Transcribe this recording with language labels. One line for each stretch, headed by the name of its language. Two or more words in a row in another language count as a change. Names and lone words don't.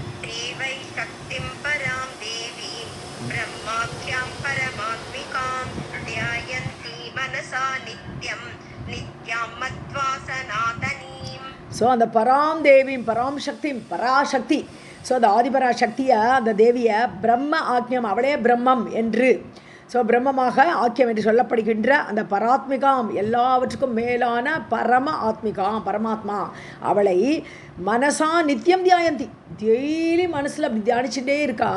Sanskrit: देवै शक्तिं परां देवीं ब्रह्माख्यां परमात्मिकां ध्यायन्ति मनसा नित्यं नित्यां मत्वा सनातनीम्.
Tamil: ஸோ அந்த பராம் தேவியும் பராம் சக்தியும் பராசக்தி, ஸோ அந்த ஆதிபராசக்தியை அந்த தேவியை
Sanskrit: ब्रह्म आज्ञम्,
Tamil: அவளே பிரம்மம் என்று, ஸோ பிரம்மமாக ஆக்கியம் என்று சொல்லப்படுகின்ற அந்த பராத்மிகாம், எல்லாவற்றுக்கும் மேலான
Sanskrit: परम आत्मिकाम्,
Tamil: பரமாத்மா, அவளை
Sanskrit: मनसा नित्यम् ध्यायन्ति,
Tamil: டெய்லி மனசில் அப்படி தியானிச்சுட்டே இருக்கா.